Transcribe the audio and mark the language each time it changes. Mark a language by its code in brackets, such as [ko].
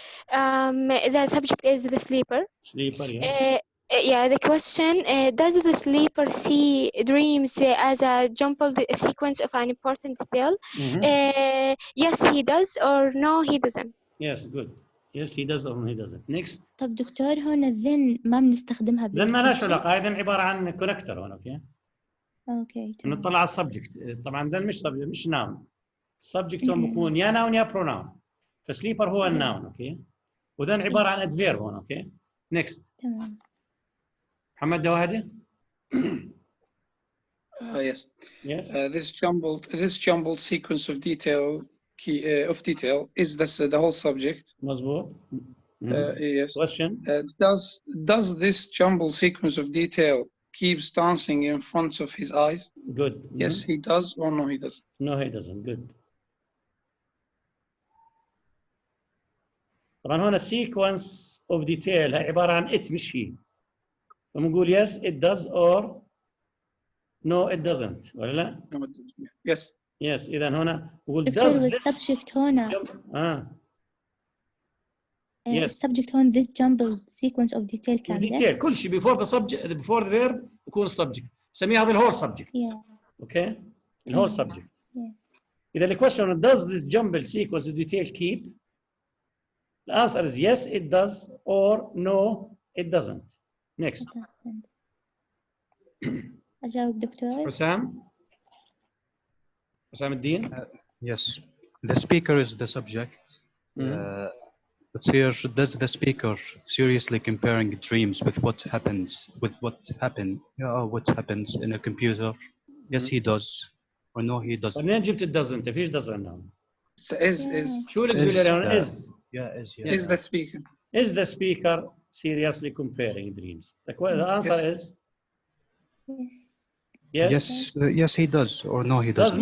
[en] The subject is the sleeper. Sleeper, yes. Yeah, the question, does the sleeper see dreams as a jumbled sequence of an important detail? Yes, he does, or no, he doesn't. Yes, good. Yes, he does or no, he doesn't. Next. [ar] طب دكتور هنا [en] then [ar] ما بنستخدمها [en] then [ar] ما لهاش علاقة. هذا عبارة عن كونكتور هون. اوكي. نطلع على السبجكت. طبعا ده مش سبجكت مش ناون. السبجكت هون بكون يا ناون يا بروناون. فسليبر هو الناون. اوكي. وذن عبارة عن ادفيرب هون. اوكي. [en] Next. [ar] تمام. محمد دوادي. [en] Yes. Yes. This jumbled sequence of detail is this the whole subject. [ar] مظبوط. [en] Yes. Question. Does this jumbled sequence of detail keeps dancing in front of his eyes? Good. Yes, he does, or no, he doesn't. No, he doesn't. Good. [ar] طبعا هنا [en] sequence of detail [ar] هي عبارة عن it مش he. فبنقول [en] yes it does or no it doesn't [ar] ولا لا؟ [en] No, it doesn't. Yes. [ar] Yes. إذا هنا بقول دكتور [en] does [ar] والسبجكت هنا. [en] Yes. [ar] السبجكت هون [en] this jumbled sequence of detail كاملة. detail [ar] كل شيء [en] before the subject before the verb [ar] يكون السبجكت. نسميها هذا الهول subject. [en] Yeah. Okay. الهول subject. Yes. [ar] إذا [en] the question does this jumbled sequence of detail keep? The answer is yes it does or no it doesn't. Next. [ar] أجاوب دكتور. حسام الدين. [en] Yes, the speaker is the subject. But here, does the speaker seriously comparing dreams with what happens in a computer? Yes, he does, or no, he doesn't. [ar] منين جبت it doesn't؟ فيش doesn't هون. [en] is. [ar] شو الأكسلري هون is؟ [en] Yeah, Is the speaker. Is the speaker seriously comparing dreams? The answer is yes. yes, he does, or no, he doesn't.